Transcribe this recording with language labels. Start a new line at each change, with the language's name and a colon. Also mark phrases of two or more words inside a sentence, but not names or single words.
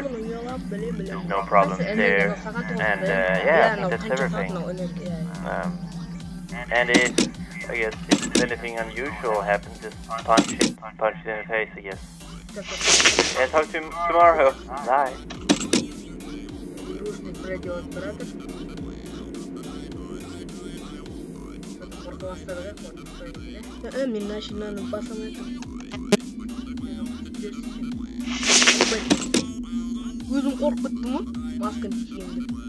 English: There's no problems there. And yeah, I think that's everything. And I guess if anything unusual happens, just punch it in the face, I guess. Yeah, talk to you tomorrow. Bye.
Kazakh: Мен машинаны басамын. Өзім қорқып біттім ғой, масканы киемді.